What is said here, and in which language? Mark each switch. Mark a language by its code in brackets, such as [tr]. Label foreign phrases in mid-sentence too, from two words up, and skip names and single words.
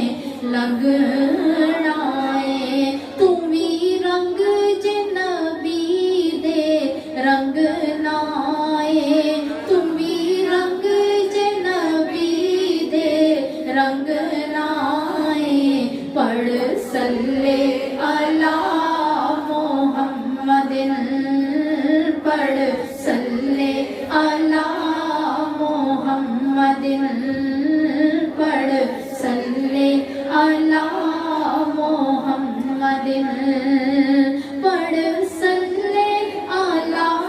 [pa] لنگھنا ہے توں بھی رنگ جے نبی دے رنگ لائے توں بھی رنگ جے نبی دے رنگ لائے پڑھ [ar] صل على محمد [pa] पढ़ [ar] صل على محمد [pa] पढ़ [ar] صل على محمد [pa] पढ़ [ar] صل على